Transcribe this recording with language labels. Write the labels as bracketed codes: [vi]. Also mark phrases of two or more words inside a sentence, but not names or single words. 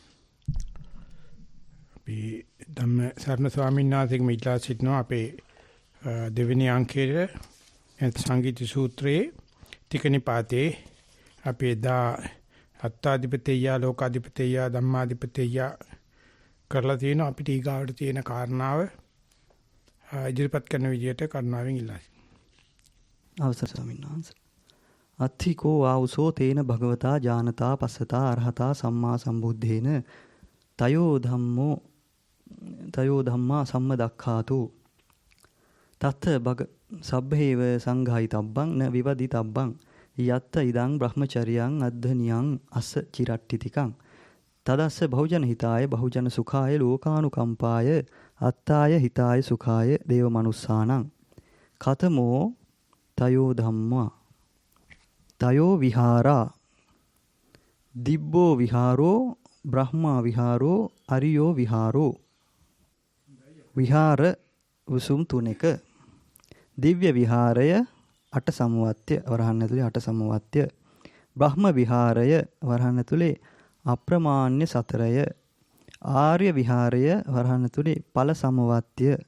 [si] අපි ධම්ම සරණ ස්වාමීන් වහන්සේගෙම ඉල්ලා සිටිනවා අපේ දෙවෙනි අංකයේ සංගීත සූත්‍රයේ තික නිපාතේ අපි එදා [pi] අත්තාධිපතේය ලෝකාධිපතේය ධම්මාධිපතේය [si] කරලා තියෙන අපිට ඊගාවට තියෙන කාරණාව ඉදිරිපත් කරන විදිහට කරුණාවෙන් ඉල්ලා සිටිනවා. අවසර ස්වාමීන් වහන්සේ. [pi] අත්ථිකෝ ආවුසෝ තේන භගවතා ඥානතා පස්සතා අරහතා සම්මා සම්බුද්දේන තයෝ ධම්මා සම්මදක්ඛාතු තත් භග සබ්බේව සංඝායිතබ්බං න විවදිතබ්බං යත්ත ඉදං බ්‍රහ්මචර්යං අද්ධනියං අස්ස චිරට්ටිතිකං තදස්ස බහුජන හිතාය බහුජන සුඛාය ලෝකානුකම්පාය අත්තාය හිතාය සුඛාය දේව මනුස්සානං කතමෝ තයෝ ධම්මා තයෝ විහාරා දිබ්බෝ විහාරෝ බ්‍රහ්මා විහාරෝ අරියෝ විහාරෝ [si] විහාර උසුම් තුනක දිව්‍ය විහාරය 8 සමවත්ය වරහන් ඇතුලේ 8 සමවත්ය බ්‍රහ්ම විහාරය වරහන් ඇතුලේ අප්‍රමාණ්‍ය 4ය ආර්ය විහාරය වරහන් ඇතුලේ ඵල සමවත්ය.